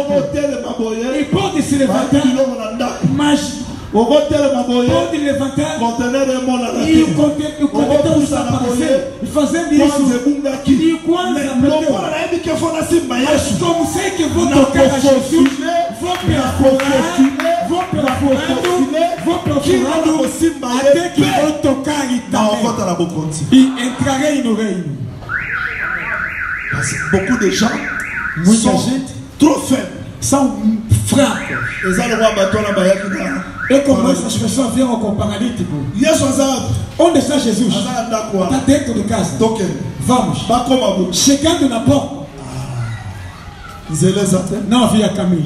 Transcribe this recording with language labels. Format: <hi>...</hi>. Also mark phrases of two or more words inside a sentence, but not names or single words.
<pt>E pode se levantar, mas pode levantar e o contentor está aparecendo e fazendo isso. E quando mas como sei que vou tocar a Jesus, vou perfurando até que vou tocar e também. E entrarei no reino.</pt> <fr>Beaucoup de gens sont trop faibles.</fr> <pt>São fracos. E como essas pessoas vieram com o paralítico. Onde está Jesus? Está dentro de casa. Vamos. Chegando na porta. Não havia caminho.</pt>